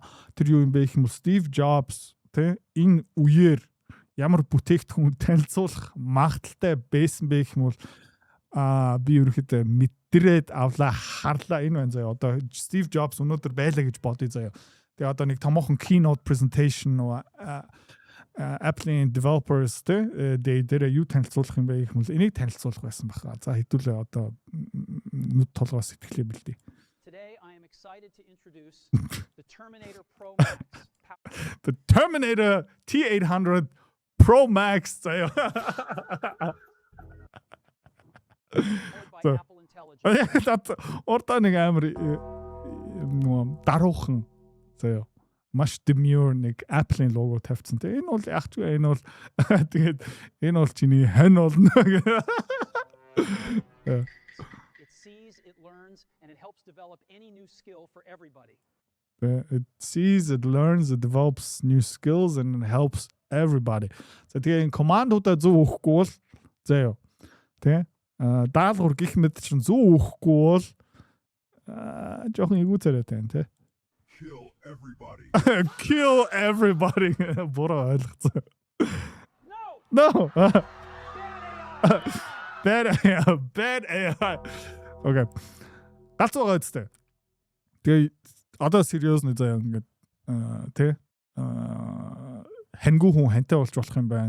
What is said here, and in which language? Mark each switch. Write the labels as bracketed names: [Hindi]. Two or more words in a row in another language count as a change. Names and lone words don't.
[Mongolian] Тэр юу юм бэ гэх юм бол Steve Jobs тий энэ үеэр ямар бүтээгдэхүүн танилцуулах магадaltaй байсан бэ гэх юм бол би ерөөхдөө мэдрээд авлаа харлаа энэ байна заяа. Одоо Steve Jobs өнөөдөр байлаа гэж бодъё заяа. Тэгээ одоо нэг томоохон [English] keynote presentation Apple developers [Mongolian] дээр юу танилцуулах юм бэ гэх юм бол энийг танилцуулах байсан баха. За хэдүүлээ одоо нүд толгой сэтгэлээ бэлдээ. [English] Today I am excited to introduce the Terminator Pro Max. The Terminator T800 Pro Max. By Apple Intelligence. [Mongolian] Орта нэг амар даруухан заяа маш demure нэг Apple-ийн лого тавьсан. Тэгээ энэ бол яг ч энэ бол тэгээд энэ бол чиний хань болно. [English] It sees, it learns, and it helps develop any new skill for everybody. It sees, it learns, it develops new skills and it helps everybody. [Mongolian] За тэгээ энэ командуудаа зөв өгөхгүй бол заяа тий даалгавар гих мэд чинь зөв өгөхгүй бол жоохон эвгүй царайтай байна тий. [English] Kill everybody. Kill everybody. [Mongolian] Буруу ойлгоцсон. [English] No! Bad AI. Okay. [Mongolian] Галз байгаа үстэй. Тэгээ одоо сериусны заяа ингээд тий хангу хүн хантай болж болох юм байна.